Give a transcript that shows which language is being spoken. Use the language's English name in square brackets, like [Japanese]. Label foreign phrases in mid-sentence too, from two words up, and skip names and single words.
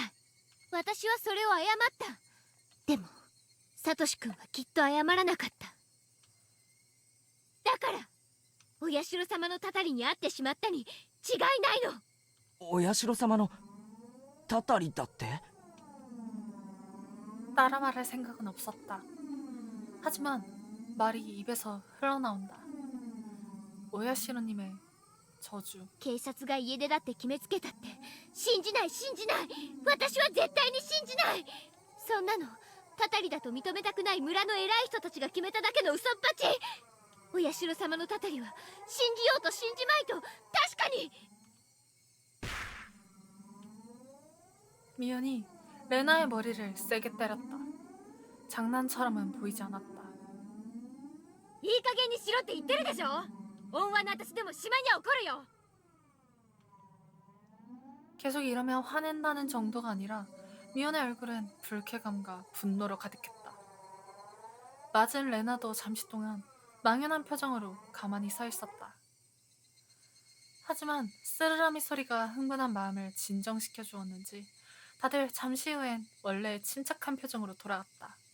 [Japanese] 私はそれを謝った。でもサトシ君はきっと謝らなかった。だからお社様のたたりに会ってしまったに違いないの。お社様のたたりだって。 [Korean] 따라 말할 생각은 없었다. 하지만 말이 입에서 흘러나온다. 오야시로님의 저주. [Japanese] 警察が家出だって決めつけたって信じない信じない。私は絶対に信じない。そんなのたたりだと認めたくない村の偉い人たちが決めただけの嘘っぱち。お社様のたたりは信じようと信じまいと確かに。 [Korean] 미연이 레나의 머리를 세게 때렸다. 장난처럼은 보이지 않았다. [Japanese] いい加減にしろって言ってるでしょ。恩和の私でも島には怒るよ。 [Korean] 계속 이러면 화낸다는 정도가 아니라 미연의 얼굴은 불쾌감과 분노로 가득했다. 맞은 레나도 잠시 동안 망연한 표정으로 가만히 서 있었다. 하지만 쓰르라미 소리가 흥분한 마음을 진정시켜 주었는지 다들 잠시 후엔 원래의 침착한 표정으로 돌아갔다.